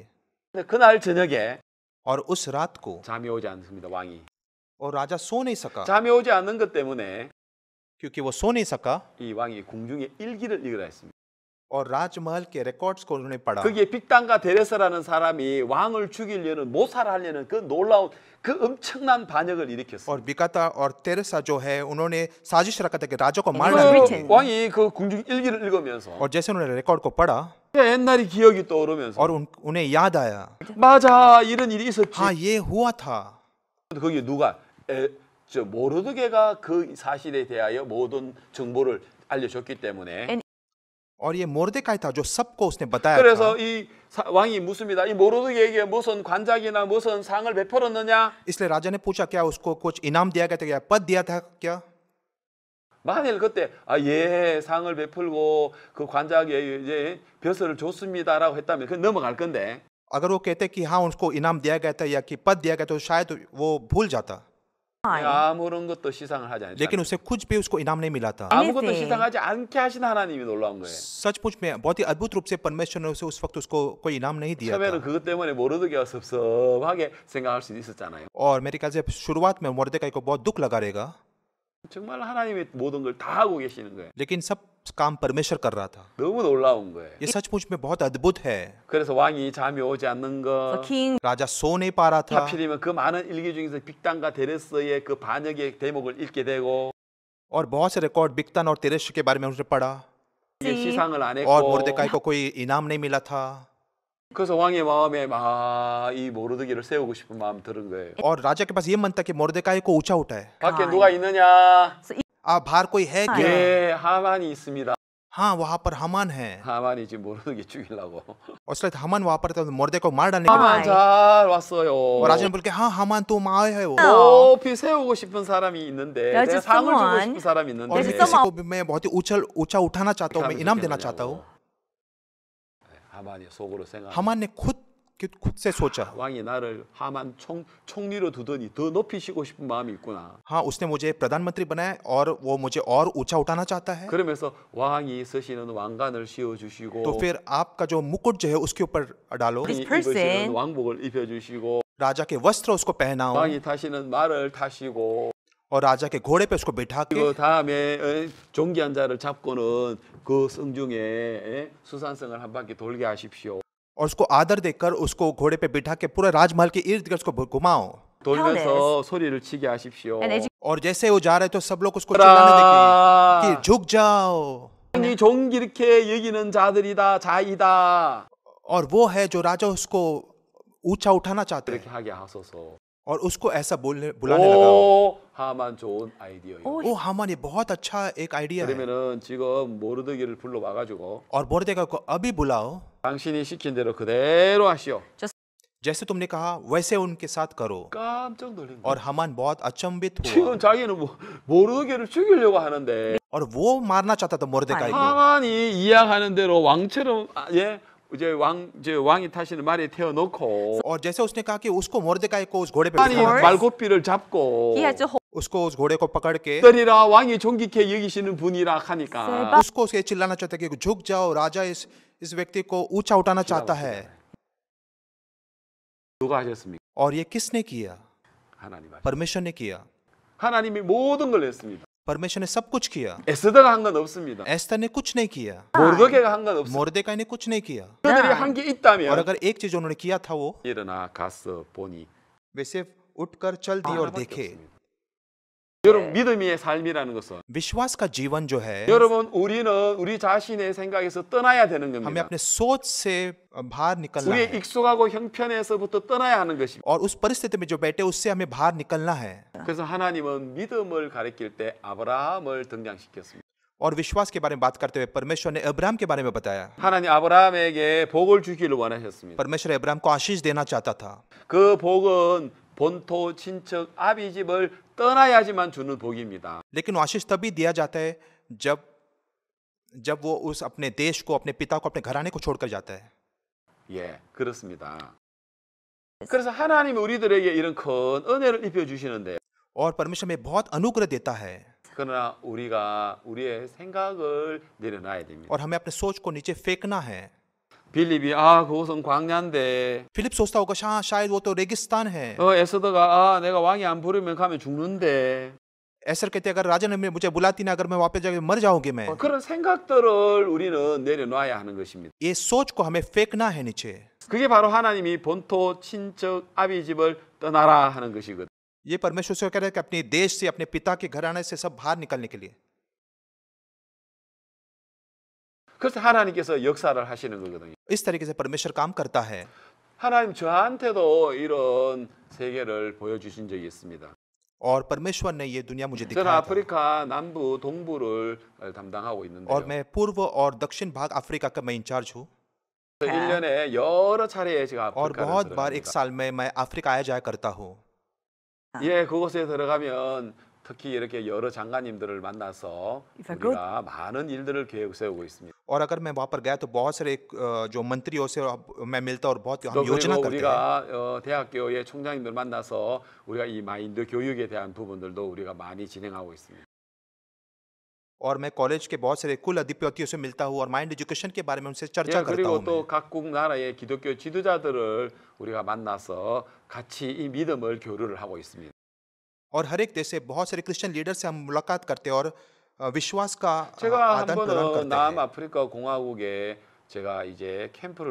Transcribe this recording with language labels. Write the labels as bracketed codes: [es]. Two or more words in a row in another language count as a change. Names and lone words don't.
[ko] 근데 그날 저녁에 [hi] और उस रात को [ko] 잠이 오지 않습니다. 왕이 [hi] और राजा सो नहीं सका, [ko] 잠이 오지 않는 것 때문에 [hi] क्योंकि वो सो नहीं सका [ko] 이 왕이 궁중에 일기를 읽으라 했습니다. [hi] और राजमहल के रिकॉर्ड्स को उन्होंने पढ़ा। [ko] 거기에 빅단과 데레스라는 사람이 왕을 죽이려는 모살하려는 그 놀라운 그 엄청난 반역을 일으켰어요. [hi] और बिकाता और तेरेसा जो है उन्होंने साजिश रखा था कि राजा को मार [en] was [hi] डालेंगे। [en] written. [ko] 왕이 그 궁중 일기를 읽으면서 [hi] और जैसे उन्होंने रिकॉर्ड को पढ़ा [ko] 옛날이 기억이 떠오르면서 [hi] और उन्हें याद आया, [ko] 맞아 이런 일이 있었지. [hi] हाँ ये हुआ था। [ko] 거기 누가 모르드게가 그 사실에 대하여 모든 정보를 알려줬기 때문에 [hi] और ये मोर्देकाई था जो सबको उसने बताया था. [ko] 그래서 이 왕이 묻습니다. 이 모르드게에게 무슨 관작이나 무슨 상을 베풀었느냐? [hi] इसलिए राजा ने पूछा क्या उसको कुछ इनाम दिया गया था, क्या पद दिया था क्या? [ko] 만일 그때 예 상을 베풀고 그 관작에 이제 벼슬을 줬습니다라고 했다면 그 넘어갈 건데 [hi] अगर वो कहते कि हाँ उसको इनाम दिया गया था या कि पद दिया गया तो शायद वो भूल जाता. [ko] 아무런 것도 시상을 하지 않았죠. [hi] लेकिन उसे कुछ भी उसको इनाम नहीं मिला था. [ko] 아무것도 [en] Anything. [ko] 시상하지 않게 하신 하나님이 놀라운 거예요. [hi] सचमुच में बहुत ही अद्भुत रूप से परमेश्वर ने उसे उस वक्त उसको कोई इनाम नहीं दिया [ko] 처음에는 [hi] था. [ko] 그것 때문에 모르드게가 섭섭하게 생각할 수도 있었잖아요. [hi] और मेरे ख्याल से शुरुआत में मोर्देकाई को बहुत दुख लगा रहेगा, [ko] 정말 하나님이 모든 걸 다 하고 계시는 거예요. [hi] लेकिन सब काम परमेश्वर कर रहा था. [ko] 너무 놀라운 거예요. [hi] ये सचमुच में बहुत अद्भुत है. [ko] 그래서 왕이 잠이 오지 않는 [en] The [ko] 거, [en] king [hi] राजा सो नहीं पा रहा था [ko] 하필이면 그 많은 일기 중에서 빅단과 데레스의 그 반역의 대목을 읽게 되고 [hi] और बहुत से रिकॉर्ड बिक्तान और तेरेश के बारे में उसने पढ़ा [ko] 이게 시상을 안 [hi] और [ko] 했고 [hi] मोर्देकाई को कोई इनाम नहीं मिला था. [ko] 그래서 왕의 마음에 막 이 모르드게를 세우고 싶은 마음 들은 거예요. [hi] और राजा के पास ये मन था कि मोर्देकाई को ऊंचा उठाए. [ko] 밖에 누가 있느냐? [hi] बाहर कोई है क्या? [ko] 예, 하만이 있습니다. [hi] हाँ वहाँ पर हमान है. [ko] 하만이 지금 모르드게 죽이려고. [hi] और इसलिए हमान वहाँ पर मोर्दे को मार डालने के [ko] 하만 [hi] लिए. [ko] 잘 왔어요. [hi] और राजा ने बोल के हाँ हमान तुम आए हो. [ko] 높이 세우고 싶은 사람이 있는데 [en] There's [ko] 내가 [en] just [ko] 상을 주고 [en] someone- [ko] 싶은 사람이 [hi] और [ko] 있는데 [hi] मैं [en] There's [hi] किसी को भी मैं बहुत ही ऊंचा उठाना चाहता हूँ, मैं इनाम देना चाहता हूँ. [ko] 하만이 속으로 생각. [hi] हमान ने खुद से सोचा, [ko] 왕이 나를 하만 총리로 두더니 더 높이시고 싶은 마음이 있구나. [hi] हाँ उसने मुझे प्रधानमंत्री बनाया और वो मुझे और ऊंचा उठाना चाहता है. [ko] 그러면서 왕이 쓰시는 왕관을 씌워 주시고 [hi] तो फिर आपका जो मुकुट जो है उसके ऊपर डालो, [en] This [ko] 입으시는 [en] person- [ko] 왕복을 입혀 주시고 [hi] राजा के वस्त्र उसको पहनाओ [ko] 왕이 타시는 말을 타시고 [hi] और राजा के घोड़े पे उसको बिठा के [ko] 그 다음에 종기한 자를 잡고는 그 성중에 수산성을 한 바퀴 돌게 하십시오. [hi] और उसको आदर देकर उसको घोड़े पे बिठा के पूरे राजमहल के इर्द गिर्द उसको घुमाओ. [ko] 돌면서 소리를 치게 하십시오. [en] and educate [hi] और जैसे वो जा रहे तो सब लोग उसको चिल्लाने लगे कि [ko] 라 [hi] झुक जाओ. [ko] 이 종기 이렇게 여기는 자들이다 자이다 [hi] और वो है जो राजा उसको ऊंचा उठाना चाहते [ko] 이렇게 [hi] हैं [ko] 하게 하소서. [hi] और उसको ऐसा बुलाने लगा. [ko] 오 하만 좋은 아이디어요. [hi] ओ हामान ये बहुत अच्छा एक आइडिया है. [ko] 그러면은 지금 모르드게를 불러 와가지고 [hi] और मोर्देकाई को अभी बुलाओ, [ko] 당신이 시킨 대로 그대로 하시오. [hi] जैसे तुमने कहा वैसे उनके साथ करो. [ko] 깜짝 놀란 거야. [hi] और हामान बहुत अचंभित हुआ [ko] 지금 자기는 모르드게를 죽이려고 하는데 [hi] और वो मारना चाहता था मोर्देकाई को. [ko] 하만이 이야기하는 대로 왕처럼 이제 왕이 타시는 말에 태워놓고 [hi] और जैसे उसने कहा कि उसको मोर्देकाई को उस घोड़े पे [ko] 하만이 [hi] बिठाना, [ko] 말고삐를 잡고 [en] he had to hold [hi] उसको उस घोड़े को पकड़ के [ko] 떨이라 왕이 존귀케 여기시는 분이라 하니까 [hi] उसको उसे चिल्लाना चाहता है कि झुक जाओ, राजा इस व्यक्ति को ऊंचा उठाना चाहता है. [ko] 누가 하셨습니까? [hi] और ये किसने किया? [ko] 하나님 하셨습니다. [hi] परमेश्वर ने किया. [ko] 하나님이 모든 걸 했습니다. [hi] परमेश्वर ने सब कुछ किया. [ko] 에스더가 한 건 없습니다. [hi] एस्तर ने कुछ नहीं किया. [ko] 모르드게가 한 건 없습니다. [hi] मोर्देकाई ने कुछ नहीं किया. [ko] 그들이 한 게 [hi] और [ko] 있다면 [hi] अगर एक चीज उन्होंने किया था वो [ko] 일어나 갔어 보니 [hi] वे सिर्फ उठकर चल दिए और [ko] 하나밖에 [hi] देखे. [ko] 없습니다. 여러분 믿음의 삶이라는 것은 [hi] विश्वास का जीवन जो है [ko] 여러분 우리는 우리 자신의 생각에서 떠나야 되는 [hi] हमें [ko] 겁니다. [hi] अपने सोच से बाहर निकलना [ko] 우리의 [hi] है [ko] 익숙하고 형편에서부터 떠나야 하는 것입니다. [hi] और उस परिस्थिति में जो बैठे उससे हमें बाहर निकलना है. [ko] 그래서 하나님은 믿음을 가리킬 때 아브라함을 등장시켰습니다. [hi] और विश्वास के बारे में बात करते हुए परमेश्वर ने अब्राहम के बारे में बताया. [ko] 하나님 아브라함에게 복을 주기를 원하셨습니다. [hi] परमेश्वर अब्राहम को आशीष देना चाहता था. [ko] 그 복은 본토 친척 아비 집을 떠나야지만 주는 복입니다. [hi] लेकिन वो आशीष तभी दिया जाता है जब वो उस अपने देश को, अपने पिता को, अपने घराने को छोड़कर जाता है. [ko] 예, 그렇습니다. 그래서 하나님이 우리들에게 이런 큰 은혜를 입혀 주시는데 [hi] और परमेश्वर में बहुत अनुग्रह देता है [ko] 그러나 우리가 우리의 생각을 내려놔야 됩니다. [hi] और हमें अपने सोच को नीचे फेंकना है. [ko] 빌립이 그곳은 광야인데 [hi] फिलिप सोचता होगा शायद वो तो रेगिस्तान है. [ko] 에스더가 내가 왕이 안 부르면 가면 죽는데 [hi] ऐसा कहते अगर राजा ने मुझे बुलाती ना, अगर मैं वापस जाकर मर जाऊंगी मैं. [ko] 그런 생각들을 우리는 내려놔야 하는 것입니다. [hi] ये सोच को हमें फेंकना है नीचे. [ko] 그게 바로 하나님이 본토 친척 아비 집을 떠나라 하는 것이거든. [hi] ये परमेश्वर से कह रहा है कि अपने देश से, अपने पिता के घराने से सब बाहर निकलने के लिए. [ko] 그래서 하나님께서 역사를 하시는 거거든요. [hi] इस तरीके से परमेश्वर काम करता है. [ko] 하나님 저한테도 이런 세계를 보여주신 적이 있습니다. [hi] और परमेश्वर ने ये दुनिया मुझे [ko] 저는 [hi] दिखाया था [ko] 아프리카 남부 동부를 담당하고 [hi] और [ko] 있는데요. [hi] मैं पूर्व और दक्षिण भाग अफ्रीका का मैं इंचार्ज हूँ [ko] 1년에 여러 차례 제가 [hi] और [ko] 아프리카를 [hi] बहुत बार एक [ko] 들어갑니다. [hi] साल में मैं अफ्रीका आया जाया करता हूँ [ko] 예, 그곳에 들어가면 특히 이렇게 여러 장관님들을 만나서 [en] If I go- [ko] 우리가 많은 일들을 계획 세우고 있습니다. [hi] और अगर मैं वहाँ पर गया तो बहुत सारे जो मंत्रियों से मैं मिलता और बहुत [ko] 또 [hi] हम योजना [ko] 그리고 [hi] करते हैं [ko] 우리가 대학교의 총장님들 만나서 우리가 이 마인드 교육에 대한 부분들도 우리가 많이 진행하고 있습니다. [hi] और मैं कॉलेज के बहुत सारे कुल अधिपतियों से मिलता हूँ और [en] mind education [hi] के बारे में उनसे चर्चा [ko] 예, [hi] करता [ko] 그리고 [hi] हूँ मैं। [ko] 또 각국 나라의 기독교 지도자들을 우리가 만나서 같이 이 믿음을 교류를 하고 있습니다. [hi] और हर एक देश से बहुत सारे [en] Christian leader [hi] से हम मुलाकात करते हैं और विश्वास का [ko] 제가 한 [hi] आदान प्रदान [ko] 번은 [hi] करते हैं [ko] 남아프리카 공화국에 제가 이제 캠프를